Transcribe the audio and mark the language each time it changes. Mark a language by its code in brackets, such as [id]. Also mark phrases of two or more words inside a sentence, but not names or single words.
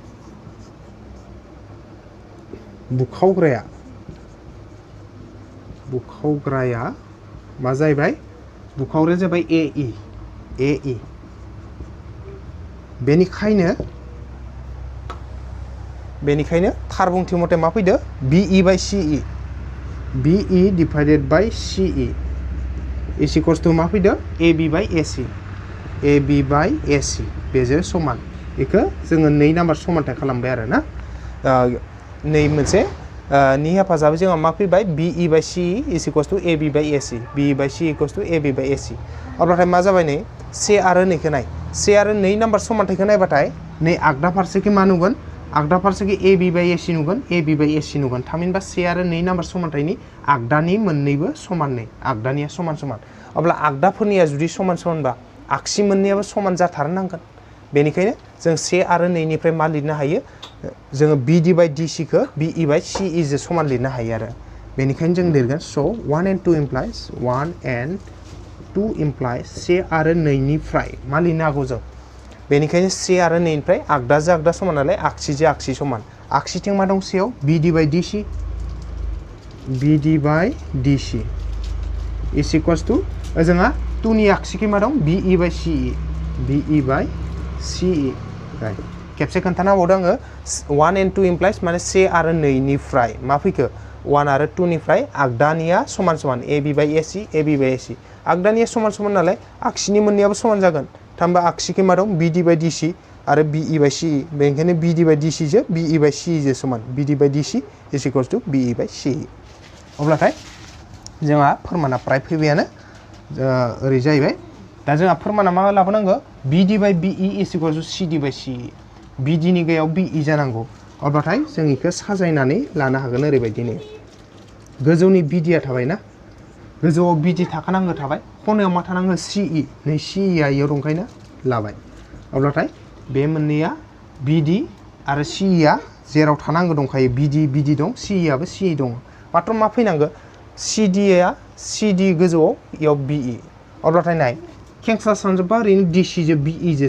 [brx] बुखावग्राया मा जाहैबाय बुखावग्राया जाबाय AE बेनिखायनो थार बुंथि मथे मा फैदो [en] BE by CE BE divided by CE is equals to [brx] मा फैदो [en] AB by AC [brx] बेजों समान बेखौ जोङो 2 नाम्बार समानथाय खालामबाय आरो ना नै मोनसे नि हेफाजाबै जोंहा मा फैबाय [en] BE by CE is equals to AB by AC BE by CE equals to AB by AC [brx] अब्लाथाय मा जाबाय नै से आरो नैखौ नाय से आरो 2 नाम्बार समानथायखौ नायबाथाय नै आगदा फारसेखै मा नुगोन आगदा फारसेखै [en] AB by AC [brx] नुगोन [en] AB by AC [brx] नुगोन थामहिनबा से आरो 2 नाम्बार समानथायनि आगदानि मोननैबो समान नै आगदानिया समान अब्ला आगदाफोरनिया जुदि समान आगसि मोननैयाबो समान जाथारनांगोन बेनिखायनो जों से आरो 2 निफ्राय मा लिरनो हायो जोङो [en] BD by DC [brx] खौ [en] BE by CE [brx] जों समान लिरनो हायो आरो बेनिखायनो जों लिरगोन [en] so 1 and [brx] 2 implies से आरो 2 निफ्राय मा लिरनो हागौ जों बेनिखायनो से आरो 2 निफ्राय आगदाजों आगदा समान नालाय आगसिजों आगसि समान आगसिथिं मा दं सेयाव [en] BD by DC is equals to [brx] जोंहा 2 नि आगसिखै मा दं [en] BE by CE [brx] खेबसे खोन्थाना होबावदों आङो [en] 1 and 2 implies [brx] माने से आरो 2 निफ्राय मा फैखो 1 आरो 2 निफ्राय आगदानिया समान [en] AB by AC [brx] आगदानिया समान नालाय आगसिनि मोननैयाबो समान जागोन थामहिनबा आगसिखै मा दं [en] BD by DC [brx] आरो [en] BE by CE [brx] बेनिखायनो [en] BD by DC [brx] जों [en] BE by CE [brx] जों समान [en] BD by DC is equals to BE by CE [brx] अब्लाथाय जोंहा फोरमाना प्राय फैबायानो ओरै जाहैबाय दा जोंहा फोरमाना मा लाबोनांगौ [en] BD by BE is equals to CD by CE [brx] BD नि गायाव BE जानांगौ अब्लाथाय जों इखौ साजायनानै लानो हागोन ओरैबायदिनो गोजौनि BD आ थाबायना गोजौआव BD थाखानांगौ थाबाय खनायाव मा थानांगौ CE नै CE आ इयाव दंखायना लाबाय अब्लाथाय बे मोननैया BD आरो CE आ जेराव थानांगौ दंखायो BD दं CE आबो CE दं मात्र मा फैनांगौ CD गोजौआव इयाव BE अब्लाथाय नाय खेंसा सानजाबबा ओरैनो DC जों BE जों